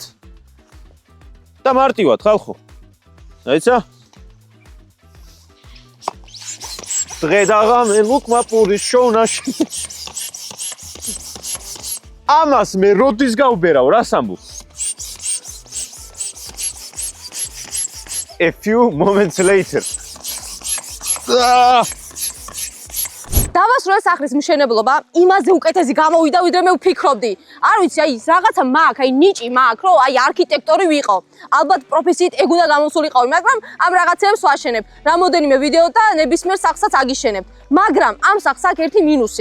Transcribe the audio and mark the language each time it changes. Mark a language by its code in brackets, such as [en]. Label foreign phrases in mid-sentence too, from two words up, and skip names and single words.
[ka] და მარტივად ხალხო. დაიცა? დღე დაღამე ლუკმა პურის შოვნაში. ამას მე როდის გავბერავ, რას ამბობ? [en] A few moments later. [ka] დავასრულე სახლის მშენებლობა, იმაზე უკეთესი გამოვიდა, ვიდრე მე ვფიქრობდი. არ ვიცი, აი რაღაცა მაქვს, აი ნიჭი მაქვს, რომ აი არქიტექტორი ვიყო. ალბათ პროფესიით ეგ უნდა გამოსულიყავი, მაგრამ ამ რაღაცებს ვაშენებ. რამოდენიმე ვიდეო და ნებისმიერ სახსაც აგიშენებ. მაგრამ ამ სახს აქვს ერთი მინუსი.